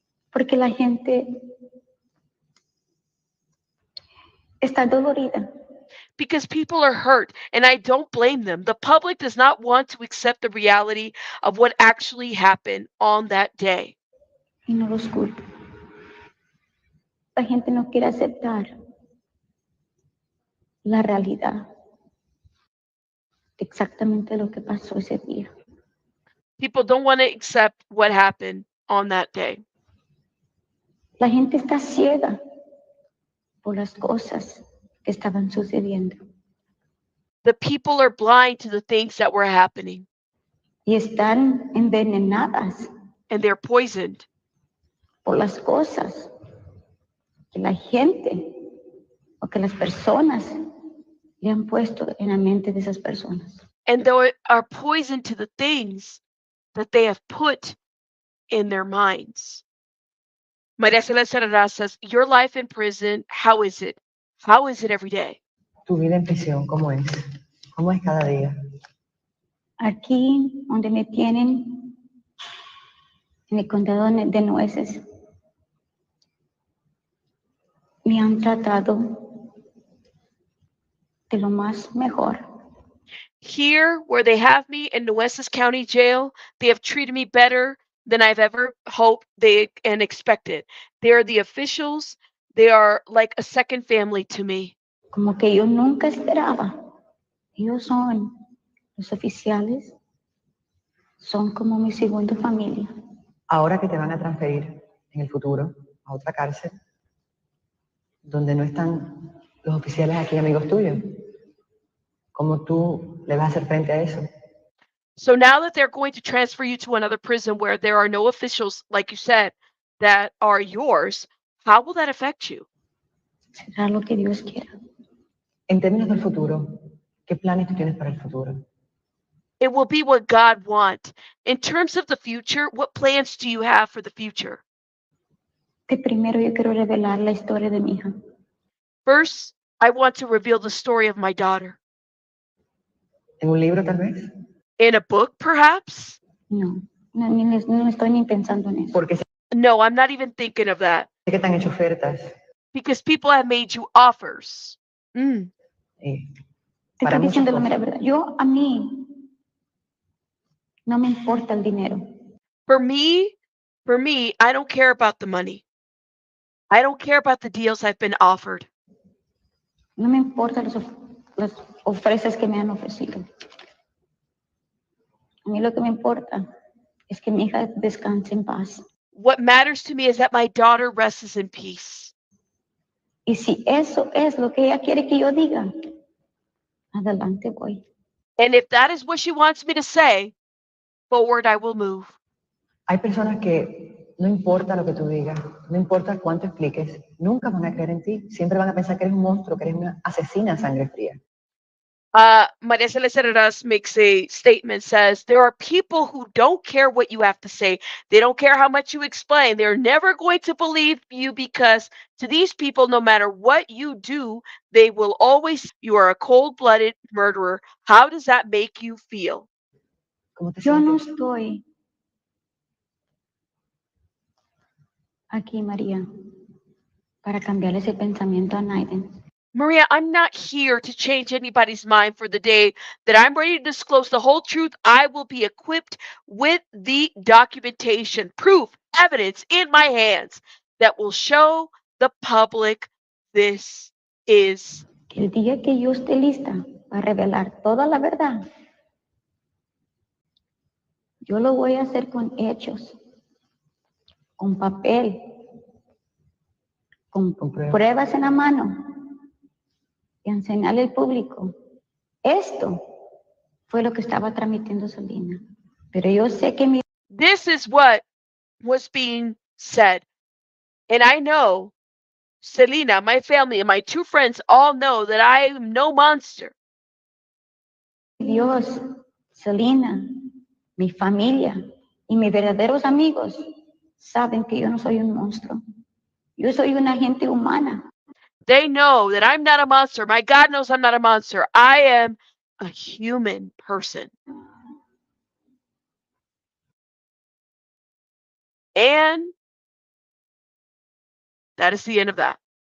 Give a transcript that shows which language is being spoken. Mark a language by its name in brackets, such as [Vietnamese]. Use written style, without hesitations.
[Spanish] Porque la gente está dolorida. [English] Because people are hurt, and I don't blame them. The public does not want to accept the reality of what actually happened on that day. [Spanish] Y no los culpo. La gente no quiere aceptar la realidad de exactamente lo que pasó ese día. [English] People don't want to accept what happened on that day. [Spanish] La gente está ciega por las cosas que estaban sucediendo [English] The people are blind to the things that were happening, [Spanish] y están envenenadas [English] and they're poisoned [Spanish] por las cosas que la gente o que las personas le han puesto en la mente de esas personas. [English] and they are poisoned to the things that they have put in their minds. Maria Celeste Arraras says, your life in prison, how is it? How is it every day? [Spanish] Tu vida en prisión, ¿cómo es? ¿Cómo es cada día? Aquí donde me tienen, en el condado de Nueces, me han tratado de lo más mejor. [English] Here, where they have me in Nueces County Jail, they have treated me better than I've ever hoped and expected. They are the officials. They are like a second family to me. [Spanish] Como que yo nunca esperaba. Ellos son los oficiales, son como mi segunda familia. Ahora que te van a transferir en el futuro a otra cárcel, donde no están los oficiales aquí amigos tuyos, ¿cómo tú le vas a hacer frente a eso? [English] So now that they're going to transfer you to another prison where there are no officials, like you said, that are yours, how will that affect you? [Spanish] Será lo que Dios quiera. En términos del futuro, ¿qué planes tú tienes para el futuro? [English] It will be what God wants. In terms of the future, what plans do you have for the future? [Spanish] De primero yo quiero revelar la historia de mi hija. [English] First, I want to reveal the story of my daughter. [Spanish] ¿En un libro tal vez? [English] In a book, perhaps? [Spanish] No estoy ni pensando en eso. Porque sé [English] No, I'm not even thinking of that. [Spanish] que te han hecho ofertas. [English] Because people have made you offers. [Spanish] Te Te para estoy muchas diciendo la cosas. mera verdad. A mí, no me importa el dinero. [English] For me, I don't care about the money. I don't care about the deals I've been offered. [Spanish] No me importa las ofrendas que me han ofrecido. A mí lo que me importa es que mi hija descanse en paz. [English] What matters to me is that my daughter rests in peace. [Spanish] Y si eso es lo que ella quiere que yo diga, adelante voy. [English] And if that is what she wants me to say, forward I will move. [Spanish] Hay personas que no importa lo que tú digas, no importa cuánto expliques, nunca van a creer en ti. Siempre van a pensar que eres un monstruo, que eres una asesina a sangre fría. [English] Maria Celeste Arraras makes a statement, says, there are people who don't care what you have to say. They don't care how much you explain. They're never going to believe you because to these people, no matter what you do, they will always, you are a cold-blooded murderer. How does that make you feel? [Spanish] ¿Cómo te Yo no sientes? estoy aquí, María, para cambiar ese pensamiento a nadie. [English] Maria, I'm not here to change anybody's mind for the day that I'm ready to disclose the whole truth. I will be equipped with the documentation, proof, evidence in my hands that will show the public this is. [Spanish] Que el día que yo esté lista para revelar toda la verdad, yo lo voy a hacer con hechos, con papel, con pruebas en la mano y enseñarle al público. Esto fue lo que estaba transmitiendo Selena. Pero yo sé que mi [English] This is what was being said. And I know Selena, my family, and my 2 friends all know that I am no monster. [Spanish] Dios, Selena, mi familia y mis verdaderos amigos saben que yo no soy un monstruo. Yo soy una gente humana. [English] They know that I'm not a monster. My God knows I'm not a monster. I am a human person. And that is the end of that.